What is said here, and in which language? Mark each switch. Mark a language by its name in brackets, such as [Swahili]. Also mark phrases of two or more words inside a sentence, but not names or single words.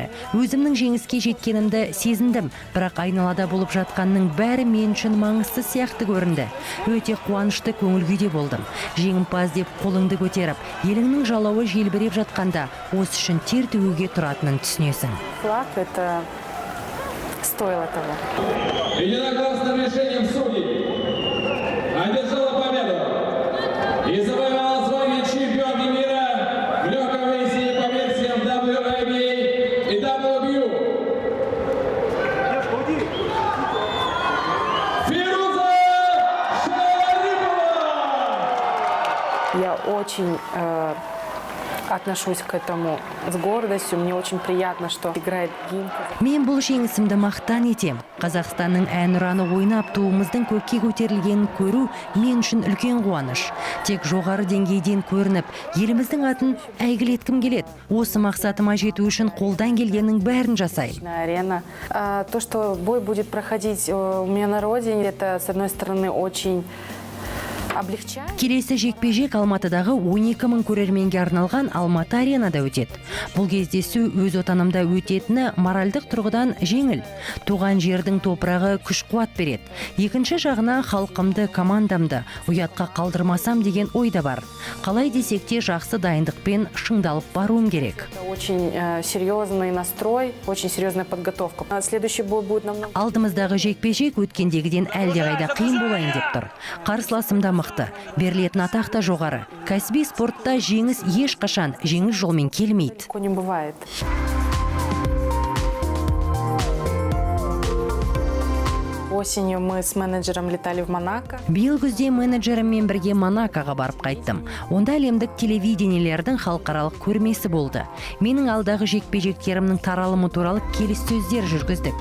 [Kazakh] Өзімнің жеңіске жеткенімді сезіндім. Бірақ айналада болып жатқанның бәрі мен үшін маңызды сияқты көрінді. Өте қуанышты көңіл күйде болдым. Жеңімпаз деп қолыңды көтеріп, еліңнің жалауы желбіреп жатқанда, осы үшін тер төгуге тұратынын түсінесің. [Russian] флаг это стоило того. Единогласным решением судей одержала победу и завоевала звание чемпионки мира в легком весе по версиям WIBA и WBO. Фируза Шарипова! Я очень отношусь к этому с гордостью. Мне очень приятно, что играет гимн. [Kazakh] Мен бұл жеңісімді мақтан етем. Қазақстанның әнұраны ойнап туымыздың көкке көтерілгенін көру мен үшін үлкен қуаныш. Тек жоғары деңгейден көрініп, еліміздің атын әйгілеткім келеді. Осы мақсатыма жету үшін қолдан келгеннің бәрін жасаймын. Арена. [Russian] То, что бой будет проходить у меня на родине, это, с одной стороны, очень облегчает. [Kazakh] Келесі жекпе-жек Алматыдағы 12 000 көрерменге арналған Алматы аренада өтеді. Бұл кездесу өз отанымда өтетіні моральдық тұрғыдан жеңіл. Туған жердің топырағы күш-қуат береді. Екінші жағына халқымды, командамды ұятқа қалдырмасам деген ойда бар. Қалай десек те жақсы дайындықпен шыңдалып баруым керек. [Russian] Это очень серьезный настрой, очень серьезная подготовка. Следующий бой будет намного... [Kazakh] Алдымыздағы жекпе-жек өткендегіден әлдеқайда қиын болайын деп тұр. Қарсыласымда мықты, берілетін атақ та жоғары. Кәсіби спортта жеңіс ешқашан жеңіс жолмен келмейді. [Russian] Легко не бывает. Осенью мы с менеджером летали в Монако. [Kazakh] Биыл күзде менеджеріммен бірге Монакоға барып қайттым. Онда әлемдік телевидениелердің халықаралық көрмесі болды. Менің алдағы жекпе-жектерімнің таралымы туралы келіссөздер жүргіздік.